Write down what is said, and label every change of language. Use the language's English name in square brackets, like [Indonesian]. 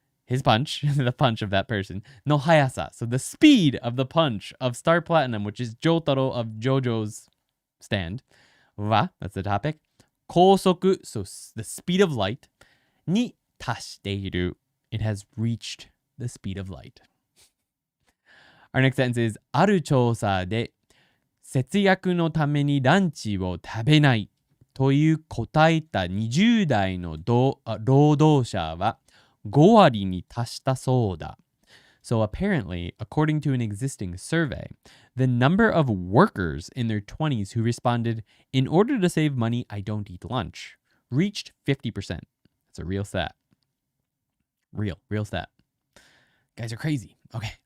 [English] his punch, the punch of that person, [Japanese] no hayasa, [English] so the speed of the punch of Star Platinum, which is Jotaro of JoJo's stand, wa, that's the topic, 高速, so the speed of light, [Japanese] に達している, [English] it has reached the speed of light. Our next sentence is, [Japanese] ある調査で節約のためにランチを食べないという答えた20代の労働者は5割に達したそうだ. [English] So apparently, according to an existing survey, the number of workers in their 20s who responded, in order to save money, I don't eat lunch, reached 50%. That's a real stat. Real stat. Guys are crazy. Okay.